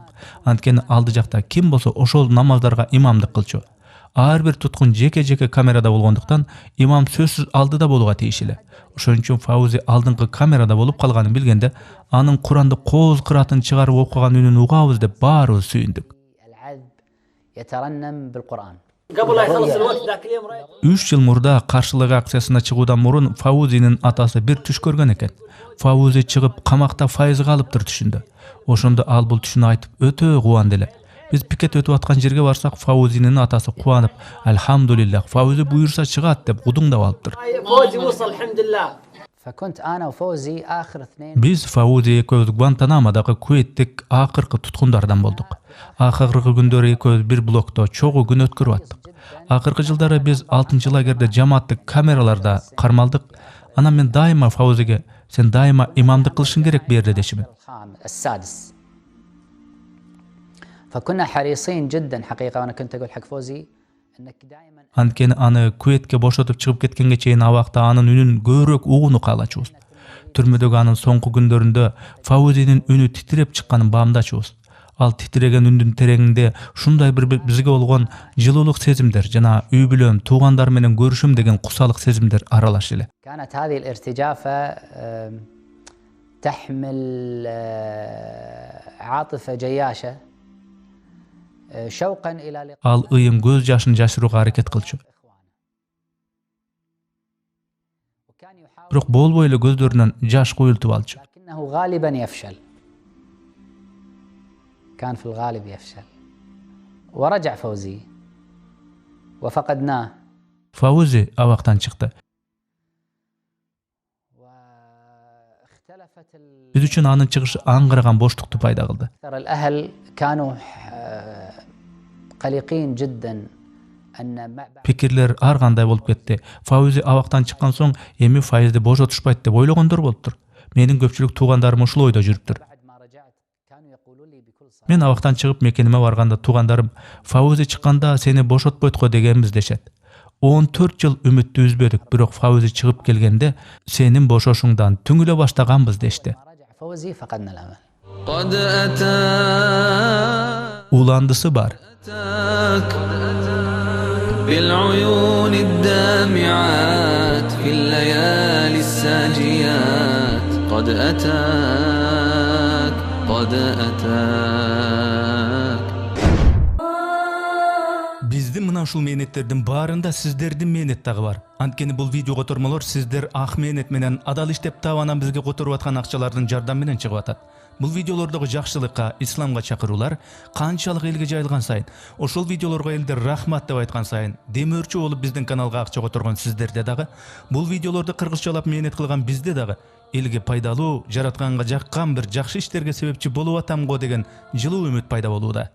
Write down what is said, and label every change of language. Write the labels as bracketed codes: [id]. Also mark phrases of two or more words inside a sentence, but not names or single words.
[ky] Анткени алды жакта ким болсо ошол намаздарга имамдык кылчу. Ар бир туткун жеке камерада болгондуктан имам сөзсүз алдыда болууга тийишлүү. Ошон үчүн Фаузи алдыңкы камерада болуп калганын билгенде, анын Куранды кооз кыратын чыгарып окуган үнүн угабыз деп баарыбыз сүйүндүк. [ar] العذب يترنم بالقرآن. [ky] 3 жыл мурда каршылык акциясына чыгуудан мурун Фаузинин атасы бир түш көргөн экен. Фаузи чыгып камакта Файыз калыптыр түшүндө. Ошондо ал бул түшүнү айтып өтө кубанды эле. Биз пикет өтүп аткан жерге барсак, Фаузинин атасы кубанып, "Алхамдулиллах, Фаузи буйрса чыгат" деп удуңдап алыптыр. [ar] فكنت أنا وفوزي آخر اثنين. [ky] Биз Фаузи экөөбүз Гуантанамодагы Кувейттик акыркы туткундардан болдук. Акыркы күндөрү экөөбүз бир блокто чогуу күн өткөрүп аттык. Акыркы жылдары биз 6-лагерде жамааттык камераларда кармалдык. Анан мен дайыма Фаузиге "Сен дайыма имамдык кылышың керек бу жерде" дешимин. [ar] السادس. فكنا حريصين جدا حقيقة، وأنا كنت أقول حق فوزي إنك دائما [ky] Анткени аны Куветке бошотуп чыгып кеткенге чейин абакта анын үнүн көбүрөөк угууну каалачубуз. Түрмөдөгү анын соңку күндөрүндө Фаузинин үнү титиреп чыкканын баамдачубуз. Ал титиреген үндүн тереңинде ушундай бир бизге болгон жылуулук сезимдер жана үй бүлөм, туугандар менен көрүшүм деген кусалык сезимдер аралаш эле. [ar] كانت هذه الارتجافة تحمل عاطفة جياشة شوقا إلى لقاء [ky] Ал ыйын көз жашын жашырууга аракет кылчу. [ar] وكان يحاول [ky] Бирок болбой эле көздөрүнөн жаш куюлтуп алчу. [ar] لكنه غالبا يفشل. كان في الغالب يفشل. ورجع فوزي وفقدناه. [ky] Фаузи абактан чыкты. [ar] واختلفت [ky] Биз үчүн анын чыгышы аңгыраган боштукту пайда кылды. [ar] الأهل كانوا قلقين جدا [ky] Pikirler ар кандай болуп кетти. Фаузи абактан чыккан соң эми файызды бошотушпайт деп ойлогондор болуптур. Менин көпчүлүк туугандарым ушул ойдо жүрүптүр. Мен абактан чыгып мекениме барганда туугандарым Фаузи чыкканда сени бошотпойт го дегенбиз дешет. 14 жыл үмүттү үзбөдүк, бирок Фаузи чыгып келгенде сенин бошошуңдан түңүлө баштаганбыз дешти. [ar] فوزي فقدنا الأمل. قد أتاك [ky] Уландысы бар. [ar] بالعيون الدامعات في الليالي الساجيات قد أتاك قد أتاك [ky] Биздин мына ушул мээнеттердин баарында сиздердин мээнет дагы бар. Анткени бул видео котормолор сиздер ак мээнет менен адал иштеп табанан бизге которуп аткан акчалардын жардамы менен чыгып атат. Бул видеолордогу жакшылыкка, исламга чакыруулар канчалык элге жайылган сайын, ошол видеолорго элдер рахмат деп айткан сайын, демөөрчү болуп биздин каналга акча которгон сиздерде дагы, бул видеолорду кыргызчалап мээнет кылган бизде дагы элге пайдалуу, жаратканга жаккан бир жакшы иштерге себепчи болуп атамго деген жылуу үмүт пайда болууда.